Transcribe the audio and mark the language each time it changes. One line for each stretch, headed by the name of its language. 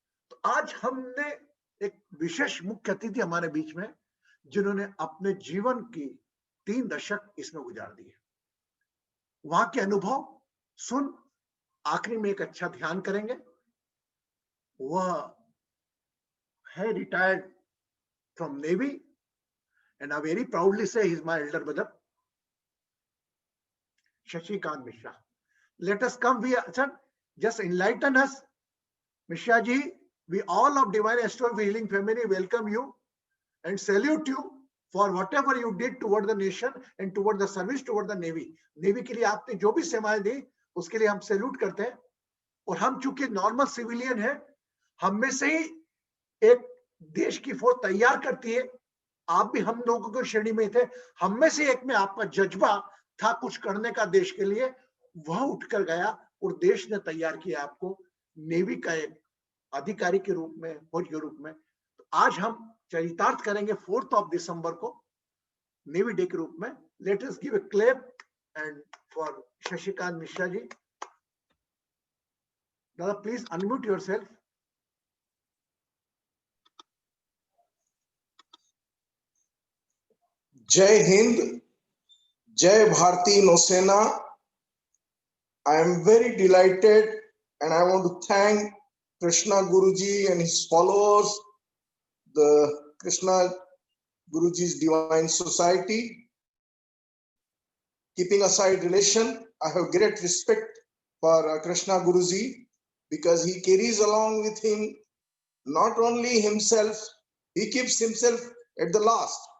Hindi: तो आज हमने एक विशेष मुख्य अतिथि हमारे बीच में, जिन्होंने अपने जीवन की 3 दशक इसमें गुजार दिए। वहां के अनुभव सुन आखिरी में एक अच्छा ध्यान करेंगे। वह है
English: Retired from Navy, and I very proudly say he is my elder brother, Shashikant Mishra. Let us come, we just enlighten us. Mishra ji, we all of Divine Astro Healing family welcome you and salute you for whatever you did toward the nation and toward the service toward the Navy.
Hindi: Navy के लिए आपने जो भी सेवाएं दी, उसके लिए हम salute करते हैं। और हम चूंकि नॉर्मल सिविलियन है, हम में से ही एक देश की फौज तैयार करती है। आप भी हम लोगों की श्रेणी में थे, हम में से एक में आपका जज्बा था कुछ करने का देश के लिए, वह उठकर गया और देश ने तैयार किया आपको नेवी का एक अधिकारी के रूप में, फौज के रूप में। तो आज हम चरितार्थ करेंगे 4 दिसंबर को नेवी डे के रूप में।
English: Let us give a clap and for Shashikant Mishra ji. दादा please unmute yourself.
Hindi: जय हिंद, जय भारतीय नौसेना।
English: I am very delighted and I want to thank Krishna Guruji and his followers, the Krishna Guruji's Divine Society. Keeping aside relation, I have great respect for Krishna Guruji because he carries along with him not only himself, he keeps himself at the last.